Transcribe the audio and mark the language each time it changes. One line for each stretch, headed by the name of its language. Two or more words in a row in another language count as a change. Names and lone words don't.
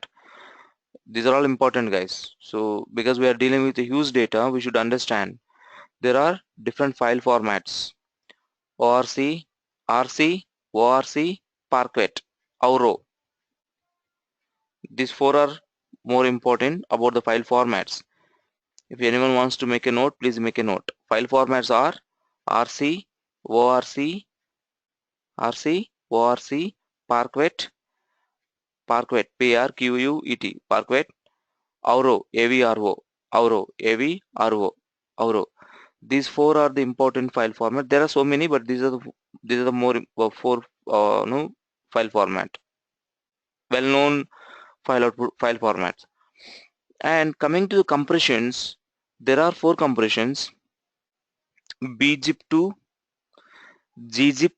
English: These are all important, guys. So because we are dealing with a huge data, we should understand there are different file formats: ORC, RC, ORC, Parquet, Auro. These four are more important about the file formats. If anyone wants to make a note, please make a note. File formats are RC, ORC, RC, ORC, Parquet, Parquet, P-R-Q-U-E-T, Parquet, Auro, A-V-R-O, Auro, A-V-R-O, Auro. These four are the important file format. There are so many, but these are the more four no file format, well-known file formats. And coming to the compressions, there are four compressions: bzip2, gzip.